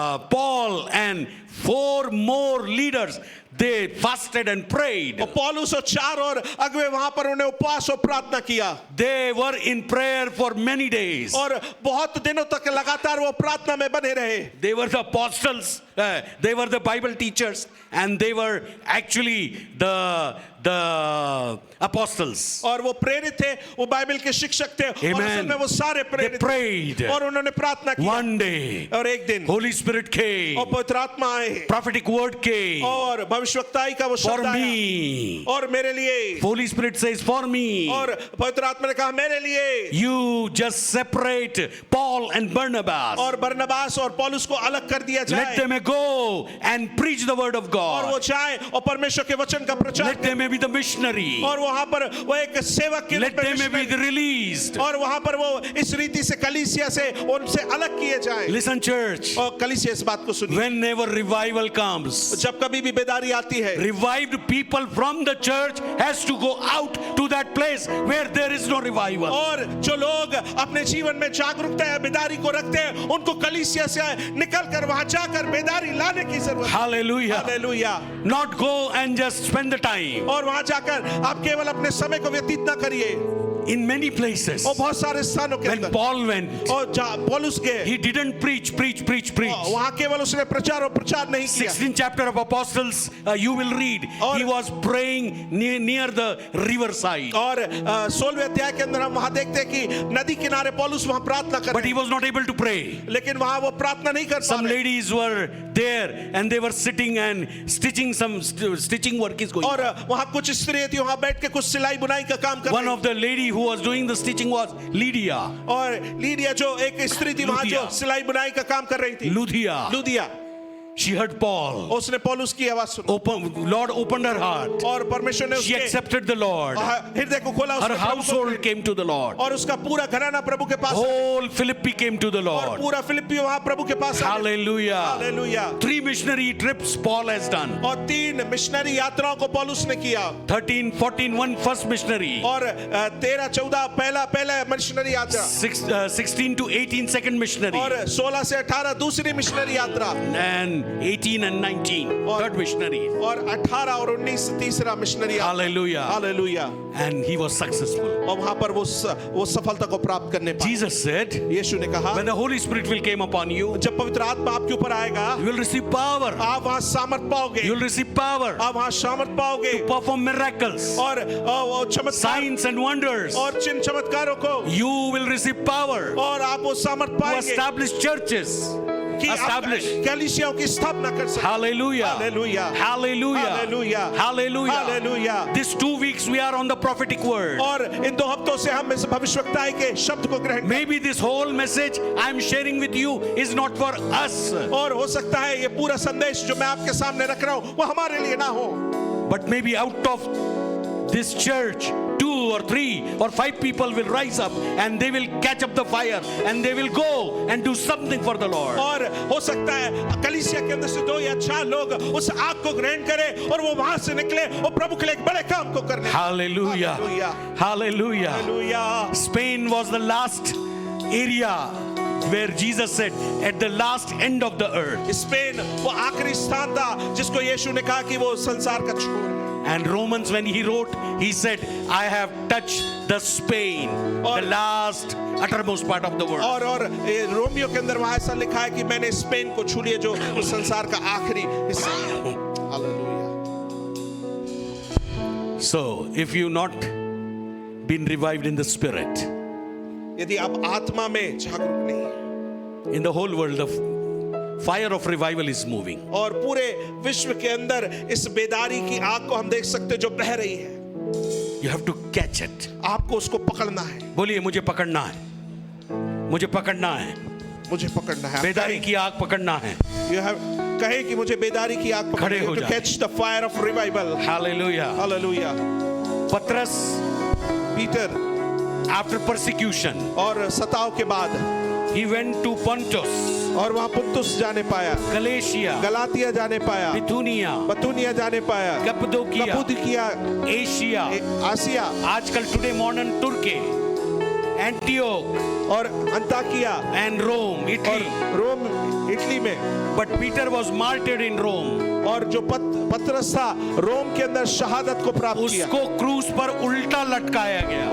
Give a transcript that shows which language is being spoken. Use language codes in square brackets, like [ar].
[en] Paul and 4 more leaders, they fasted and prayed. [hi] और पौलुस और 4 और अगुवे वहां पर उन्हें उपवास और प्रार्थना किया [en] They were in prayer for many days. [hi] और बहुत दिनों तक लगातार वो प्रार्थना में बने रहे. [en] They were the apostles, they were the Bible teachers, and they were actually the apostles. [hi] और वो प्रेरित थे, वो बाइबल के शिक्षक थे और [en] Amen. [hi] असल में वो सारे [en] They [hi] प्रेरित [en] prayed. [hi] थे और उन्होंने प्रार्थना की. [en] One day, [hi] और एक दिन [en] Holy Spirit came, [hi] और पवित्र आत्मा आए [en] prophetic word came [hi] और भविष्यवक्ताई का वो [en] for [hi] शब्द आया [en] me. [hi] और मेरे लिए. [en] Holy Spirit says, for me. [hi] और पवित्र आत्मा ने कहा मेरे लिए. [en] You just separate Paul and Barnabas. [hi] और बरनबास और पौलुस को अलग कर दिया [en] Let [hi] जाए [en] them go and preach the word of [hi] और वो [en] God. [hi] जाए और परमेश्वर के वचन का प्रचार [en] Let them be the missionary. [hi] और वहां पर वो एक सेवक के [en] Let [hi] रूप में [en] them be [hi] मिशनरी- [en] released. [hi] और वहां पर वो इस रीति से कलीसिया से उनसे अलग किए जाए. [en] Listen, church. [hi] और कलीसिया इस बात को सुनिए. [en] Whenever revival comes, [hi] जब कभी भी बेदारी आती है [en] revived people from the church has to go out to that place where there is no revival. [hi] और जो लोग अपने जीवन में जागरूकता या बेदारी को रखते हैं उनको कलीसिया से निकल कर वहां जाकर बेदारी लाने की जरूरत है. [en] Hallelujah. [hi] Hallelujah. [en] Not go and just spend the time. [hi] और वहां जाकर आप केवल अपने समय को व्यतीत ना करिए. [en] In many places, [hi] और बहुत सारे स्थानों के [en] when [hi] अंदर [en] Paul went, [hi] और जहाँ पौलुस गए [en] he didn't preach. [hi] वहाँ केवल उसने प्रचार और प्रचार नहीं किया [en] 16th chapter of Apostles, you will read, [hi] और- [en] he was praying near the riverside. [hi] और 16वें अध्याय के अंदर हम वहाँ देखते हैं कि नदी किनारे पौलुस वहाँ प्रार्थना कर [en] But [hi] रहे [en] he was not able to pray. [hi] लेकिन वहाँ वो प्रार्थना नहीं कर पा [en] Some [hi] रहे [en] ladies were there and they were sitting and stitching, some stitching work is going on. [hi] और वहाँ कुछ स्त्री थी वहाँ बैठ के कुछ सिलाई बुनाई का काम कर [en] One [hi] रही [en] of the lady who was doing the stitching was Lydia. [hi] और लीडिया जो एक स्त्री थी वहाँ लुदिया। जो सिलाई बुनाई का काम कर रही थी [en] Ludia. [hi] Lydia [en] She heard Paul. [hi] उसने पौलुस की आवाज सुनी [en] Lord opened her heart. [hi] और परमेश्वर ने [en] She [hi] उसके [en] accepted the Lord. [hi] हृदय को खोला [en] Her [hi] उसने प्रभु को [en] household came to the Lord. [hi] और उसका पूरा घराना प्रभु के पास [en] Whole Philippi came to the [hi] और [en] Lord. [hi] पूरा फिलिप्पी वहाँ प्रभु के पास आए। [en] Hallelujah. [hi] Hallelujah [en] 3 missionary trips Paul has done. [hi] और 3 मिशनरी यात्राओं को पौलुस ने किया [en] 13, 14, one first missionary. [hi] और 13 14 पहला मिशनरी यात्रा [en] 16 to 18 second missionary. [hi] और 16 से 18 दूसरी मिशनरी यात्रा [en] And 18 and 19 third missionary. [hi] और 18 और 19 तीसरा मिशनरी यात्रा [en] Hallelujah. [hi] Hallelujah [en] And he was successful. [hi] और वहां पर वो सफलता को प्राप्त करने पाए [en] Jesus said, [hi] यीशु ने कहा [en] when the Holy Spirit will come upon you, [hi] जब पवित्र आत्मा आपके ऊपर आएगा [en] you will receive power. [hi] आप वहां सामर्थ पाओगे [en] You will receive power [hi] आप वहां सामर्थ पाओगे [en] perform miracles, [hi] और चमत्कार [en] signs and wonders. [hi] और चिन्ह चमत्कारों को [en] You will receive power [hi] और आप वो सामर्थ [en] to [hi] पाएंगे [en] establish churches. [hi] कि आप [en] Establish. [hi] कलीसियाओं की स्थापना कर सकते [en] Hallelujah. Hallelujah. Hallelujah. Hallelujah. Hallelujah. Hallelujah. These 2 weeks we are on the prophetic word. [hi] और इन 2 हफ्तों से हम इस भविष्यवक्ताई के शब्द को ग्रहण [en] Maybe this whole message I am sharing with you is not for us, [hi] और हो सकता है ये पूरा संदेश जो मैं आपके सामने रख रहा हूँ वो हमारे लिए ना हो [en] but maybe out of this church 2 or 3 or 5 people will rise up and they will catch up the fire and they will go and do something for the Lord. [hi] और हो सकता है कलीसिया के अंदर से 2 या 4 लोग उस आग को ग्रहण करें और वो वहां से निकले और प्रभु के लिए एक बड़े काम को करने [en] Hallelujah. Hallelujah. [hi] Hallelujah [en] Spain was the last area where Jesus said at the last end of the earth. [hi] Spain वो आखिरी स्थान था जिसको यीशु ने कहा कि वो संसार का छोर है [en] And Romans, when he wrote, he said, I have touched the Spain, the last uttermost part of the world. [hi] और रोमियो के अंदर वहां ऐसा लिखा है कि मैंने स्पेन को छू लिया जो संसार का आखिरी हिस्सा है hallelujah [en] So, if you not been revived in the spirit, [hi] यदि आप आत्मा में जागरूक नहीं [en] in the whole world, the fire of revival is moving. [hi] और पूरे विश्व के अंदर इस बेदारी की आग को हम देख सकते हैं जो बह रही है [en] You have to catch it. [hi] आपको उसको पकड़ना है बोलिए मुझे पकड़ना है, मुझे पकड़ना है, मुझे पकड़ना है बेदारी की आग पकड़ना है. [en] You have [hi] कहे कि मुझे बेदारी की आग खड़े हो [en] to [hi] जाएं. [en] catch the fire of revival Hallelujah. [hi] Hallelujah [en] Patras, [hi] Peter [en] after persecution, [hi] और सताव के बाद [en] he went to Pontus, [hi] और वहां पुंतुस जाने पाया [en] Galatia, [hi] गलातिया जाने पाया [en] Bithynia, [hi] बतूनिया जाने पाया [en] Cappadocia, [hi] कप्पदोकिया [en] Asia, [hi] आसिया आजकल [en] today modern Turkey, Antioch [hi] और अंताकिया [en] and Rome, [hi] और [en] Italy. [hi] रोम इटली में [en] But Peter was martyred in Rome. [hi] और जो पतरस था रोम के अंदर शहादत को प्राप्त किया उसको क्रूस पर उल्टा लटकाया गया.